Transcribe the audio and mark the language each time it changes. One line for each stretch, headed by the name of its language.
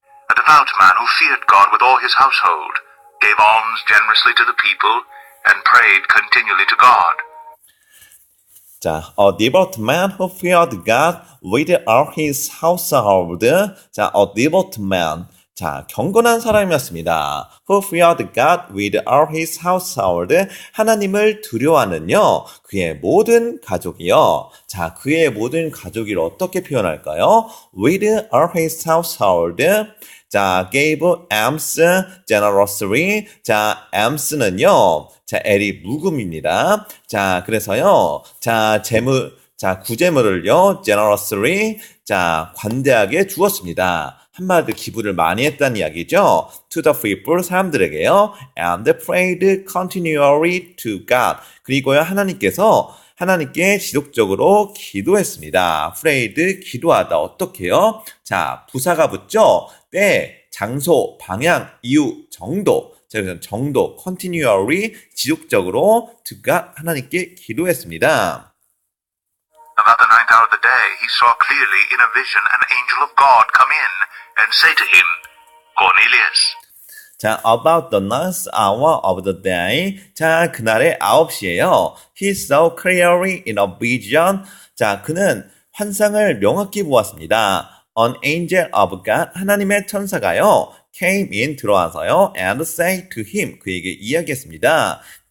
English: A devout man who feared God with all his household, gave alms generously to the people, and prayed continually to God. 자, a devout man who feared God with all his household. 자, a devout man.
Korean: 자, 경건한 사람이었습니다.
English: Who feared God with all his household.
Korean: 하나님을 두려워하는요, 그의 모든 가족이요. 자, 그의 모든 가족을 어떻게 표현할까요?
English: With all his household. 자, gave alms generously.
Korean: 자, alms는요, 자, L이 묵음입니다. 자, 그래서요, 자, 구제물을요, generously, 자, 관대하게 주었습니다. 한마디로 기부를 많이 했다는 이야기죠.
English: To the people,
Korean: 사람들에게요.
English: And prayed continually to God.
Korean: 그리고요, 하나님께 지속적으로 기도했습니다. prayed, 기도하다. 어떻게요? 자, 부사가 붙죠? 때, 장소, 방향, 이유, 정도. 자, 그래서 정도, continually, 지속적으로 to God, 하나님께 기도했습니다.
English: About the ninth hour of the day, he saw clearly in a vision an angel of God come in and say to him, Cornelius. 자, about the ninth hour of the day.
Korean: 자, 그날의 9시에요.
English: He saw clearly in a vision.
Korean: 자, 그는 환상을 명확히 보았습니다.
English: An angel of God,
Korean: 하나님의 천사가요,
English: came in,
Korean: 들어와서요,
English: and say to him,
Korean: 그에게 이야기했습니다.